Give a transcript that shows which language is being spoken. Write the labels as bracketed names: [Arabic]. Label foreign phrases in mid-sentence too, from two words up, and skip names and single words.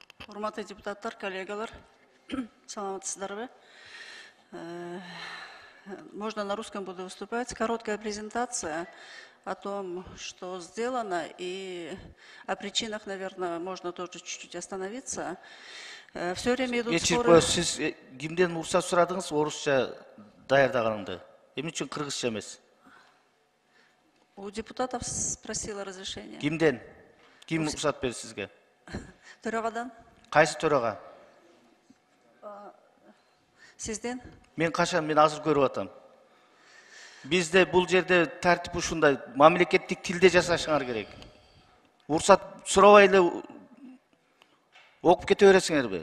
[Kyrgyz] Урматтуу депутаттар, коллегалар, саламатсыздарбы? [Russian] Можно на русском буду выступать. Короткая презентация о том, что сделано, и о причинах, наверное, можно тоже чуть-чуть остановиться. Все время идут споры. [Kyrgyz] Сиз кимден уруксат сурадыңыз, орусча даярдаганыңды? Эмне үчүн кыргызча эмес? [Russian] У депутатов спросила разрешение. [Kyrgyz] Кимден? Ким уруксат берди сизге? Төрағадан. Кайсы төрага? Сизден? Мен азыр көрүп атам. Бизде бул жерде тартип ушундай, мамлекеттик тилде жасашыңар керек. Уруксат сурабай эле окуп кете бересиңерби?